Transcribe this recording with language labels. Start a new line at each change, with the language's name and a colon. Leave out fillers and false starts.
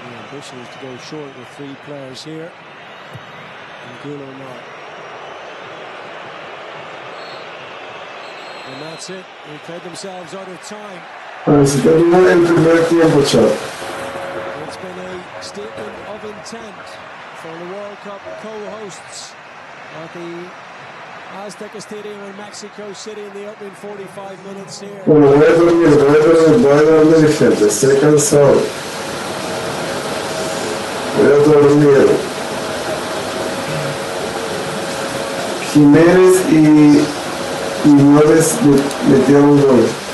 English: ambition is to go short with 3 players here. And Gulo not. And that's it. They played themselves out of time.
Spanish: Se terminó el primer tiempo, chat.
English: It's been a statement of intent for the World Cup co-hosts at the Azteca Stadium in Mexico City in the opening 45 minutes here.
Spanish: Bueno, voy a dormir, gente. Estoy cansado. Voy a dormir. Jiménez y Nueves metieron un gol.